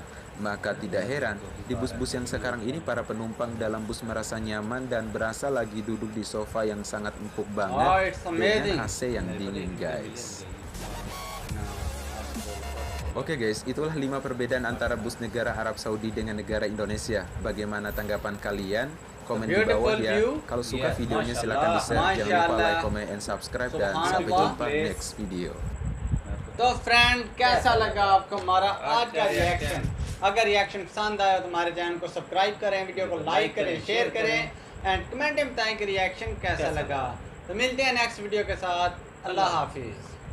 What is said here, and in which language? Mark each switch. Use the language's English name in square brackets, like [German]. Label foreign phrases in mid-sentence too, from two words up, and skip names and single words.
[Indonesian] Maka tidak heran di bus-bus yang sekarang ini para penumpang dalam bus merasa nyaman dan berasa lagi duduk di sofa yang sangat empuk banget dengan AC yang dingin, guys. Oke guys, itulah 5 perbedaan antara bus negara Arab Saudi dengan negara Indonesia. Bagaimana tanggapan kalian? Komen di bawah ya. Kalau suka videonya silahkan di-share. Jangan lupa [English] like, comment, and subscribe. [Indonesian] Dan sampai jumpa [English] next video. [Hindi] तो फ्रेंड कैसा लगा आपको हमारा आज का रिएक्शन? अगर रिएक्शन पसंद आया तो हमारे चैनल को सब्सक्राइब करें, वीडियो को लाइक करें, शेयर करें [English] and comment [Hindi] में बताएं कि रिएक्शन कैसा लगा। तो मिलते हैं [English] next video [Hindi] के साथ। अल्लाह हाफिज़।